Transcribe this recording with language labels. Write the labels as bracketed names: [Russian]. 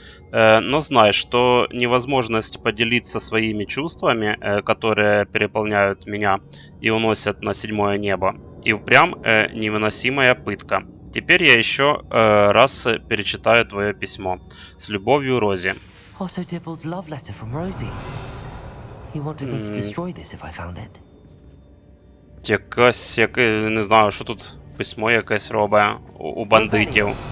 [Russian] Но знай, что невозможность поделиться своими чувствами, которые переполняют меня и уносят на седьмое небо, и впрямь невыносимая пытка. Теперь я еще раз перечитаю твое письмо. С любовью, Рози. [English] Otto Dibble's love letter from Rosie. He wanted me to destroy this if I found it. [Ukrainian] Якась, не знаю, що тут письмо якесь робить у бандитів.